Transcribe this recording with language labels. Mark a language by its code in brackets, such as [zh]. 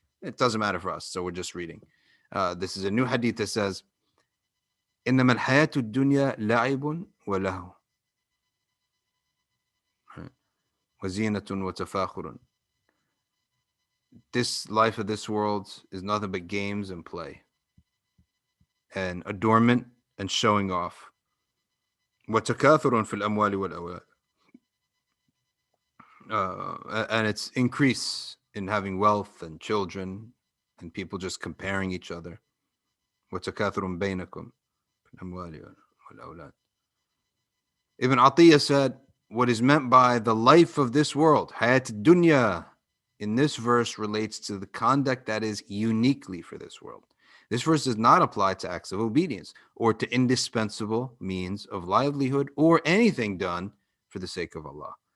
[en] It doesn't matter for us, so we're just reading. This is a new hadith that says, [ar] إنما الحياة الدنيا لعب ولهو وزينة وتفاخر. [en] This life of this world is nothing but games and play and adornment and showing off. [ar] وتكاثر في الأموال والأولاد. [en] And it's increase in having wealth and children and people just comparing each other. [ar] وتكاثر بينكم في الأموال والأولاد. [en] Ibn Atiyah said, what is meant by the life of this world, hayat dunya, in this verse relates to the conduct that is uniquely for this world. This verse does not apply to acts of obedience or to indispensable means of livelihood or anything done for the sake of Allah.